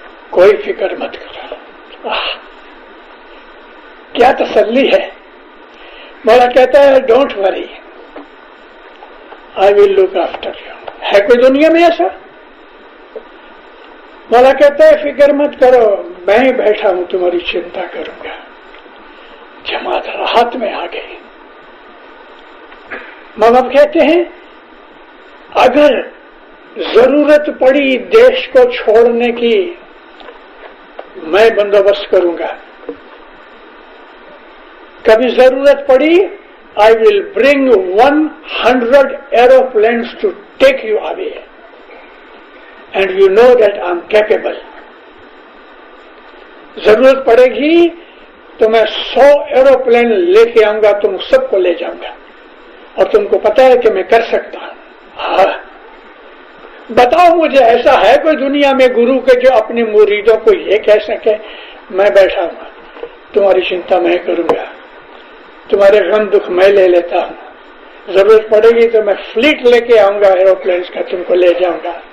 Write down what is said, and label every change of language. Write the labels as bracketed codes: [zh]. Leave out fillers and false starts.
[ur] کوئی فکر مت کرو۔ کیا تسلی ہے۔ مولا کہتا ہے [en] Don't worry, I will look after you. [ur] ہے کوئی دنیا میں ایسا؟ مولا کہتا ہے فکر مت کرو، میں بیٹھا ہوں تمہاری چنتا کروں گا۔ جماعت راحت میں آ گئی۔ ماں باپ کہتے ہیں اگر ضرورت پڑی دیش کو چھوڑنے کی میں بندوبست کروں گا. کبھی ضرورت پڑی [en] I will bring 100 aeroplanes to take you away. And you know that I am capable. [ur] ضرورت پڑے گی تو میں 100 ایروپلین لے کے آؤں گا, تم سب کو لے جاؤں گا, اور تم کو پتا ہے کہ میں کر سکتا ہوں. ہاں بتاؤ مجھے ایسا ہے کوئی دنیا میں گرو کے جو اپنے مریدوں کو یہ کہہ سکے میں بیٹھا ہوں, تمہاری چنتا میں کروں گا, تمہارے غم دکھ میں لے لیتا ہوں, ضرورت پڑے گی تو میں فلیٹ لے کے آؤں گا ایروپلینس کا, تم کو لے جاؤں گا.